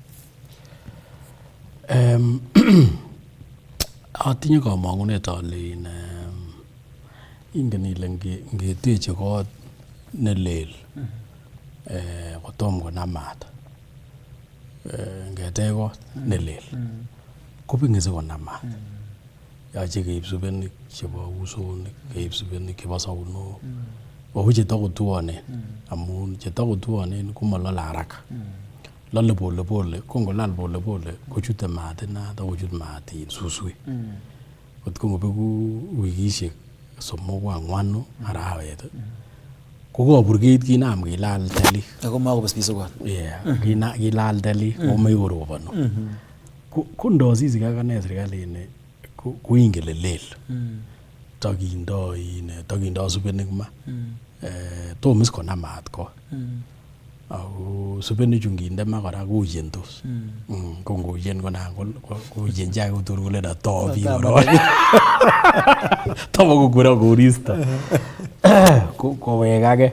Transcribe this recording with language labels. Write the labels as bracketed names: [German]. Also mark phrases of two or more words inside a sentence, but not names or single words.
[Kalenjin] Atinye kamang'unet ale ingen ile ngeteche kot nelel kotom konam maat ngetech kot nelel kobeng'e sikonam maat. Yoche keib subenik chebo usonik, keib subenik chebo saunok ako chetakotuonen amun chetakotuonen komalale haraka, lale [Swahili] pole pole. [Kalenjin] Ko ngolal [Swahili] pole pole [Kalenjin] kochute maat inat akochut maat suswek. Kot ko ngobeku wikishek 3-4 arawet kokaburkeit kinam kilal telik ako makobis sukot. Kilal telik komei korobonu. Ko ndosisi akane serikalit koingen lelel takindoi subenik ma tomis konam maat ko ako subenik chu nginde ma kora koyendos ko ngoyen konan koyenji ak kotur kole tobi tomo kokura koristo kowekake.